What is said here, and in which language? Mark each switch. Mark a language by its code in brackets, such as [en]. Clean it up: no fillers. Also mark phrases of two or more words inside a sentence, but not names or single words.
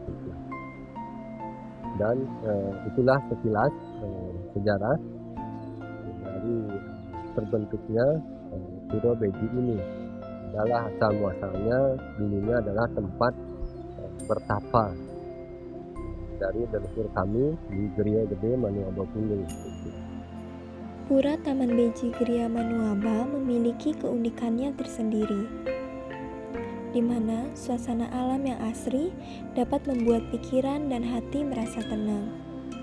[id] Dan itulah sekilas sejarah dari terbentuknya Pura Beji ini. Adalah asal muasalnya dulunya adalah tempat bertapa dari leluhur kami di Geria Gede Manuaba Kuning. Pura Taman Beji Geria Manuaba memiliki keunikannya tersendiri, di mana suasana alam yang asri dapat membuat pikiran dan hati merasa tenang.